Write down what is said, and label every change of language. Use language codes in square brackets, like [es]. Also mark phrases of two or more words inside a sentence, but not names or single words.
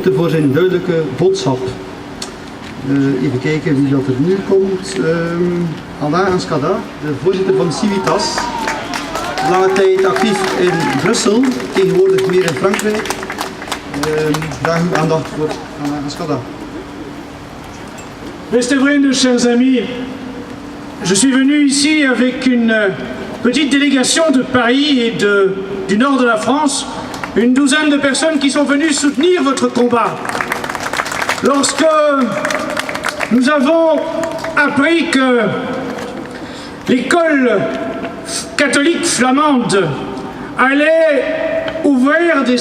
[nl] ruimte voor zijn duidelijke boodschap. Even kijken wie dat er nu komt. Alain Anskada, de voorzitter van Civitas. Lange tijd actief in Brussel, tegenwoordig meer in Frankrijk. Graag uw aandacht voor Alain Anskada. Beste vrienden, [fr] chers amis, je suis venu ici avec une petite délégation de Paris et du nord de la France, une douzaine de personnes qui sont venues soutenir votre combat. Lorsque nous avons appris que l'école catholique flamande allait ouvrir des